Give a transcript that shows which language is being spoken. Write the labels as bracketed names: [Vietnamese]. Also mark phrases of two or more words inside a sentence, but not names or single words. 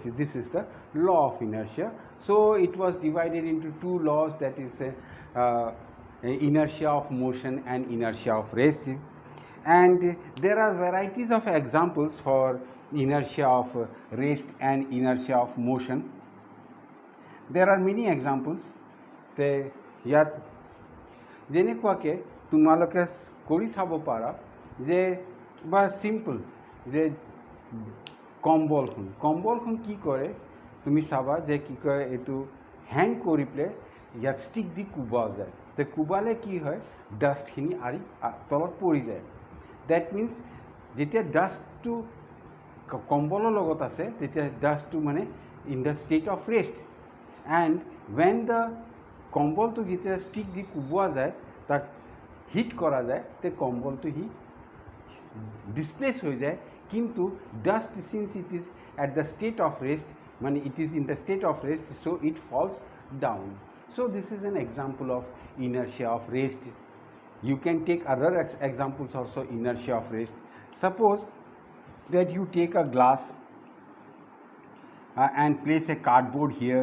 [English] This is the law of inertia. So it was divided into two laws, that is inertia of motion and inertia of rest. And there are varieties of examples for inertia of rest and inertia of motion. There are many examples. [Assamese] Te yat যেনেকুৱাকে তোমালোকে কৰি চাব পাৰা যে বা সিম্পল যে কম্বলখন কি কৰে তুমি চাবা যে কি কয় এইটো হ্যাং কৰি পেলাই ইয়াত ষ্টিক দি কোবা যায় তে কোবালে কি হয় ডাষ্টখিনি আৰি তলত পৰি যায় [English] that means [Assamese] যেতিয়া ডাষ্টটো কম্বলৰ লগত আছে তেতিয়া ডাষ্টটো মানে [English] in the state of rest and when the [Assamese] কম্বলটো যেতিয়া ষ্টিক দি কোবোৱা যায় তাক হিট কৰা যায় তে কম্বলটো হি ডিসপ্লেস হয়ে যায় কিন্তু [English] dust since it is at the state of rest [Assamese] মানে [English] it is in the state of rest so it falls down. So this is an example of inertia of rest. You can take other examples also inertia of rest. Suppose that you take a glass and place a cardboard here.